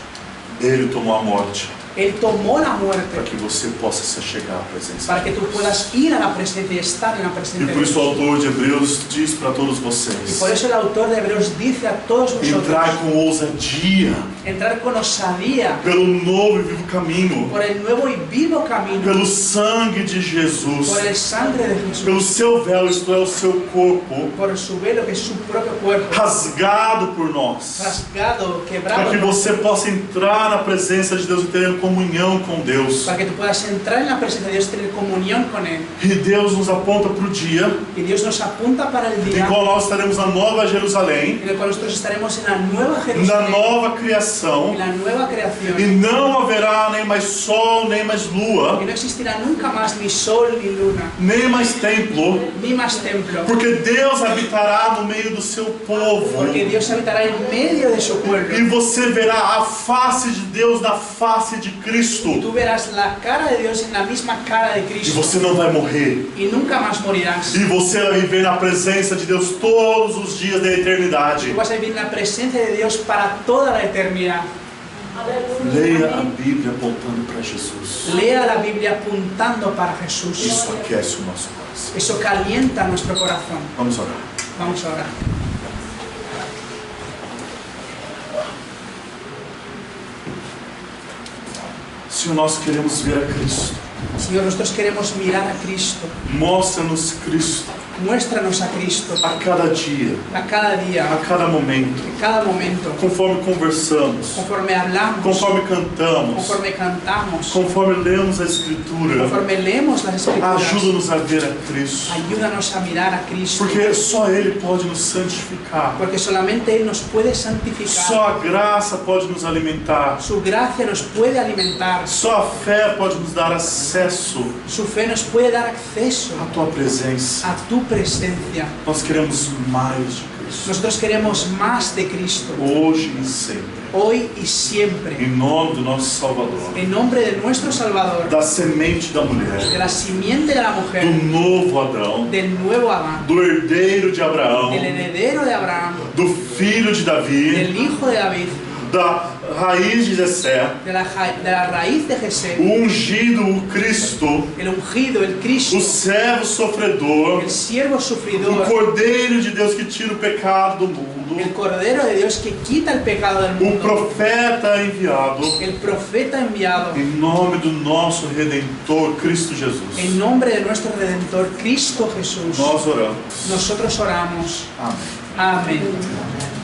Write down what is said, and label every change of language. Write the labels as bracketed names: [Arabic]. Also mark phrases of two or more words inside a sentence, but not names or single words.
[Portuguese] Ele tomou a morte [Spanish] Él tomó la [Portuguese] para [Spanish] muerte [Portuguese] que você possa se chegar à presença [Spanish] para [Portuguese] de [Spanish] que tú [Portuguese] Deus. [Spanish] puedas ir a la presencia y estar en la [Portuguese] E [Spanish] presencia de [Portuguese] por isso o [Spanish] Dios. [Portuguese] autor de Hebreus diz para todos [Spanish] Y [Portuguese] vocês: [Spanish] por eso el autor de Hebreos dice a todos [Portuguese] entrai [Spanish] vosotros, [Portuguese] com ousadia [Spanish] entrar con osadía [Portuguese] pelo novo e vivo caminho, [Spanish] por el nuevo y vivo camino, [Portuguese] pelo sangue de Jesus, [Spanish] por el sangre de Jesús, [Portuguese] pelo seu véu, isto é, o seu corpo, [Spanish] por su velo que es su propio cuerpo, [Portuguese] rasgado por nós, [Spanish] rasgado, [Portuguese] para [Spanish] quebrado, [Portuguese] que você possa entrar na presença de Deus e ter comunhão com Deus. [Spanish] para que tú puedas entrar en la presencia de Dios y tener comunión con Él. [Portuguese] E Deus nos aponta para o dia [Spanish] Y Dios nos apunta para el [Portuguese] em [Spanish] día [Portuguese] qual nós estaremos na Nova Jerusalém, [Spanish] en el cual nosotros estaremos en la nueva [Portuguese] na [Spanish] Jerusalén, [Portuguese] nova criação, [Spanish] en la nueva [Portuguese] e [Spanish] creación, [Portuguese] não haverá nem mais sol, nem mais lua, [Spanish] y no existirá nunca más ni sol ni luna, [Portuguese] nem mais templo, [Spanish] ni más templo, [Portuguese] porque Deus habitará no meio do seu povo. [Spanish] porque Dios habitará en medio de su [Portuguese] E [Spanish] pueblo. [Portuguese] você verá a face de Deus na face de Cristo. [Spanish] Tú verás la cara de Dios en la misma cara de [Portuguese] E [Spanish] Cristo [Portuguese] você não vai morrer. [Spanish] y nunca más morirás. [Portuguese] E você vai viver na presença de Deus todos os dias da eternidade. [Spanish] Tú vas a vivir en la presencia de Dios para toda la eternidad. [Portuguese] Leia a Bíblia apontando para Jesus. [Spanish] Lea la Biblia apuntando para Jesús. [Portuguese] Isso aquece o nosso coração. [Spanish] Eso calienta nuestro corazón. [Portuguese] Vamos orar. [Spanish] Vamos a orar. [Portuguese] Senhor, nós queremos ver a Cristo. [Spanish] Señor, nosotros queremos mirar a Cristo. [Portuguese] Mostra-nos Cristo [Spanish] Muéstranos a Cristo [Portuguese] a cada dia, [Spanish] a cada día, [Portuguese] a cada momento, [Spanish] en cada momento, [Portuguese] conforme conversamos, [Spanish] conforme hablamos, [Portuguese] conforme cantamos, [Spanish] conforme cantamos, [Portuguese] conforme lemos a Escritura. [Spanish] conforme leemos las Escrituras. [Portuguese] Ajuda-nos a ver a Cristo, [Spanish] Ayúdanos a mirar a Cristo, [Portuguese] porque só Ele pode nos santificar. [Spanish] porque solamente Él nos puede santificar. [Portuguese] Só a graça pode nos alimentar. [Spanish] Su gracia nos puede alimentar. [Portuguese] Só a fé pode nos dar acesso [Spanish] Su fe nos puede dar acceso [Portuguese] à Tua presença. [Spanish] a tu presencia. [Portuguese] Nós queremos mais de Cristo, [Spanish] Nosotros queremos más de Cristo, [Portuguese] hoje e sempre. [Spanish] hoy y siempre. [Portuguese] Em nome do nosso Salvador, [Spanish] En nombre de nuestro Salvador, [Portuguese] da semente da mulher, [Spanish] de la simiente de la [Portuguese] do [Spanish] mujer, [Portuguese] novo Adão, [Spanish] del nuevo Adán, [Portuguese] do herdeiro de Abraão, [Spanish] del heredero de Abraham, [Portuguese] do filho de Davi, [Spanish] del hijo de David, [Portuguese] da raiz de Jessé, [Spanish] de la raíz de Jesé, [Portuguese] o ungido, o Cristo, [Spanish] el ungido, el Cristo, [Portuguese] o servo sofredor, [Spanish] el siervo [Portuguese] o [Spanish] sufridor, [Portuguese] Cordeiro de Deus que tira o pecado do mundo, [Spanish] el Cordero de Dios que quita el pecado del [Portuguese] o [Spanish] mundo, [Portuguese] profeta enviado, [Spanish] el profeta enviado, [Portuguese] em nome do nosso Redentor Cristo Jesus. [Spanish] en nombre de nuestro Redentor Cristo Jesús. [Portuguese] Nós oramos. [Spanish] Nosotros oramos. [Portuguese] Amém. [Spanish] Amén.